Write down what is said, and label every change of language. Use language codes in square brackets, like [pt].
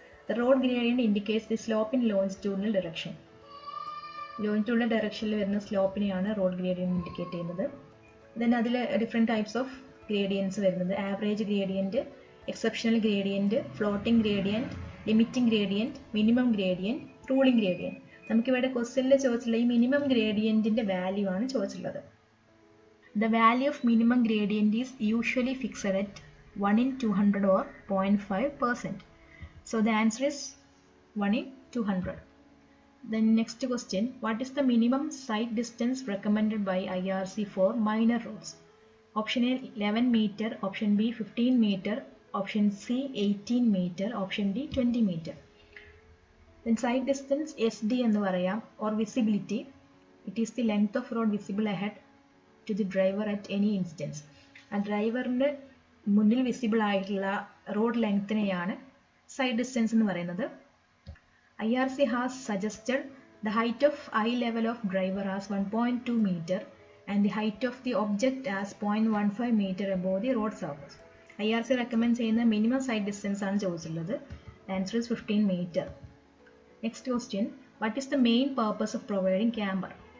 [en] The road gradient indicates the slope in longitudinal direction. [ml] Longitudinal ഡയറക്ഷനിൽ വരുന്ന സ്ലോപ്പിനെയാണ് road gradient indicate ചെയ്യുന്നത്. Then അതിൽ different types of gradients വരുന്നത് average gradient, exceptional gradient, floating gradient, limiting gradient, minimum gradient, ruling gradient. നമുക്കിവിടെ ക്വസ്റ്റ്യനിൽ ചോദിച്ചിട്ടുള്ള ഈ minimum ഗ്രേഡിയൻറ്റിൻ്റെ value ആണ് ചോദിച്ചിട്ടുള്ളത്. [en] The value of minimum gradient is usually fixed at 1 in 200 or 0.5%. So the answer is 1 in 200. Then next question, what is the minimum sight distance recommended by IRC for minor roads? Option A 11 meter, option B 15 meter, option C 18 meter, option D 20 meter. Then sight distance [ml] SD എന്ന് പറയാം [en] or visibility. It is the length of road visible ahead to the driver at any instance. [ml] ആ ഡ്രൈവറിൻ്റെ മുന്നിൽ visible ആയിട്ടുള്ള road ലെങ്ത്തിനെയാണ് sight distance എന്ന് പറയുന്നത്. [en] IRC has suggested the height of eye level of driver as 1.2 meter and the height of the object as 0.15 meter above the road surface. [ml] IRC recommend ചെയ്യുന്ന minimum sight distance ആണ് ചോദിച്ചിട്ടുള്ളത്. [en] Answer is 15 meter. Next question, what is the main purpose of providing camber?